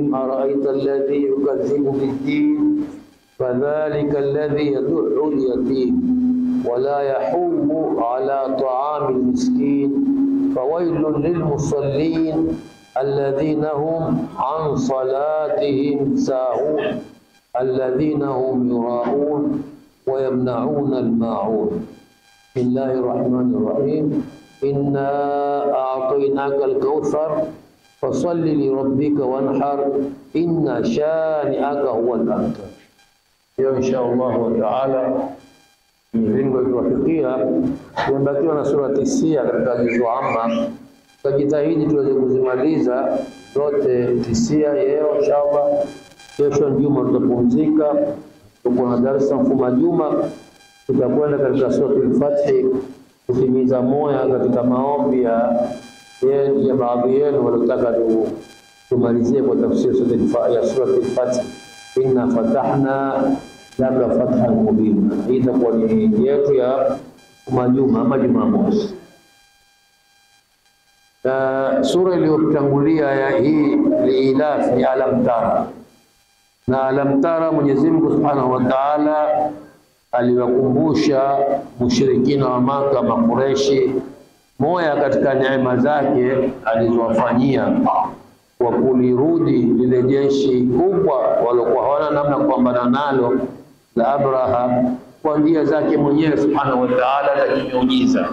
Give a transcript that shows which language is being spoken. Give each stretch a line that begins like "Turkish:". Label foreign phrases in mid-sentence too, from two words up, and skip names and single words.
Arabic: أرأيت الذي يكذب بالدين فذلك الذي يدع اليتيم ولا يحوم على طعام المسكين فويل للمصلين الذين هم عن صلاتهم ساهون الذين هم يراءون ويمنعون الماعون. بسم الله الرحمن الرحيم. إنا أعطيناك الكوثر فصل لربك وانحر إن شانئك هو الأبتر. إن شاء الله تعالى
Swahili: mivingo iliyofikia tumebakiwa na sura 9 katika juzu amma. Tutajitahidi tuweze kuzimaliza zote 9 leo inshallah. Kesho Juma tutapumzika, tuko na darasa mfuma Juma, tutakwenda katika sura al-Fath kutimiza moya katika maombi ya baadhi yenu waliotaka tumalizie kwa tafsiri ya sura al-Fath.
Arabic: إنا فتحنا لك فتحا مبينا.
Swahili: Hii itakuwa ni yetu ya Juma ama Jumamosi. Sura iliyotangulia ya hii liilaf ni Alam Tara, na Alam Tara Mwenyezi Mungu
Arabic: سبحانه وتعالى
Swahili: aliwakumbusha mushrikina wa Maka, Makureshi, moja katika neema zake alizowafanyia kwa kulirudi lile jeshi kubwa waliokuwa hawana namna kupambana nalo la Abraha kwa njia zake mwenyewe
Arabic: سبحانه وتعالى
Swahili: na kimiujiza.